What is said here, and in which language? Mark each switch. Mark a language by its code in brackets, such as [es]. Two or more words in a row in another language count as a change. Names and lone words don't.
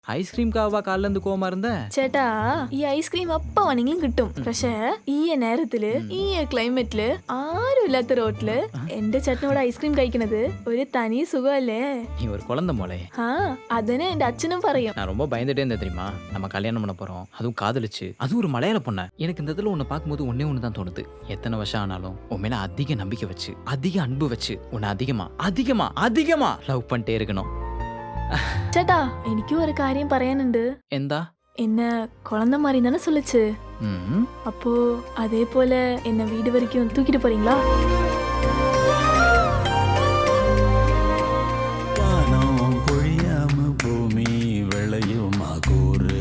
[ml] ഐസ്ക്രീംക്കാവാ കാലിലെന്ത് കോമാ ഇരുந்த ചേട്ടാ ഈ ഐസ്ക്രീം അപ്പ വേണമെങ്കിലും കിട്ടും. പക്ഷേ ഈ നേരത്തില് ഈ ക്ലൈമറ്റില് ആരും ഇല്ലാത്ത റോട്ടില് എന്റെ ചേട്ടനോട് ഐസ്ക്രീം കഴിക്കണത് ഒരു തനി സുഖമല്ലേ? [ta] நீ ஒரு குழந்தை மோளே. [ml] ആ അതിന് എന്റെ அச்சனும் പറയും. [ta] நான் ரொம்ப பயந்துட்டே இருந்தேன் தெரியுமா? நம்ம கல்யாணம் பண்ண போறோம், அதுவும் காதலிச்சு, அதுவும் ஒரு மலையாள பொண்ண. எனக்கு இந்த இடத்துல உன்னை பார்க்கும்போது ஒன்னே ஒன்று தான் தோணுது. எத்தனை வருஷம் ஆனாலும் உன் மேல அதிக நம்பிக்கை வச்சு, அதிக அன்பு வச்சு, உன்னை அதிகமா அதிகமா அதிகமா லவ் பண்ணிட்டே இருக்கணும். [ml] ചേട്ടാ എനിക്കും ഒരു കാര്യം പറയാനുണ്ട്. എന്താ? [ta] என்ன குழந்தை மாதிரி தானே சொல்லுச்சு. ம் அப்போ அதே போல என்ன வீடு வரைக்கும் தூக்கிட்டு போறீங்களா? കാനോ പൊഴിയാമ ഭൂമി വിളയുമാകൂർ